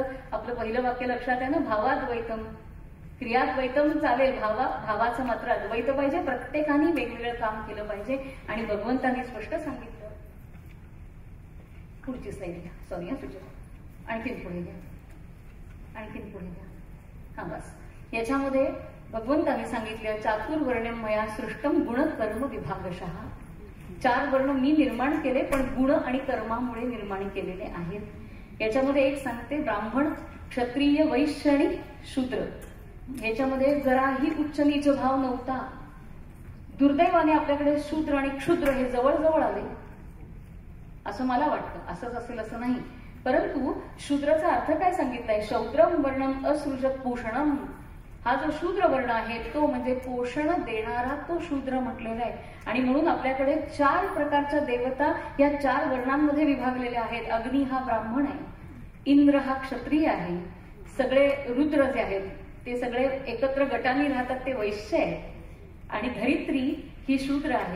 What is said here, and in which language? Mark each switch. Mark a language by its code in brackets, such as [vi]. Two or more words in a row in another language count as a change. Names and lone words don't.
[mr] आपलं पहिलं वाक्य लक्षात आहे ना, [sa] भावाद्वैतम, क्रियाद्वैतम [mr] चालेल, भावाचं मात्र अद्वैत पाहिजे. प्रत्येकाने वेगवेगळं काम केलं पाहिजे. आणि भगवंतांनी स्पष्ट सांगितलं. पुढची स्लाईड घ्या, सॉरी सुचत, आणखीन पुढे घ्या, आणखीन पुढे घ्या. हा बस. याच्यामध्ये भगवंतांनी सांगितलं, [sa] चातुर्वर्ण्यम मया सृष्टम गुण कर्म विभागशः. [mr] 4 वर्ण मी निर्माण केले, पण गुण आणि कर्मामुळे निर्माण केलेले आहेत. याच्यामध्ये एक सांगते, ब्राह्मण, क्षत्रिय, वैश्य आणि शूद्र. ह्याच्यामध्ये जराही उच्च नीच भाव नव्हता. दुर्दैवाने आपल्याकडे शूद्र आणि क्षुद्र हे जवळ आले असं मला वाटतं. असंच असेल असं नाही, परंतु शूद्राचा अर्थ काय सांगितलाय, [sa] शौद्रम वर्णम असृजत पोषणम. [mr] हा जो शूद्र वर्ण आहे तो म्हणजे पोषण देणारा तो शूद्र म्हटलेला आहे. आणि म्हणून आपल्याकडे 4 प्रकारच्या देवता या 4 वर्णांमध्ये विभागलेल्या आहेत. अग्नी हा ब्राह्मण आहे, इंद्र हा क्षत्रिय आहे, सगळे रुद्र जे आहेत ते सगळे एकत्र गटांनी राहतात ते वैश्य आहे, आणि धरित्री ही शूद्र आहे.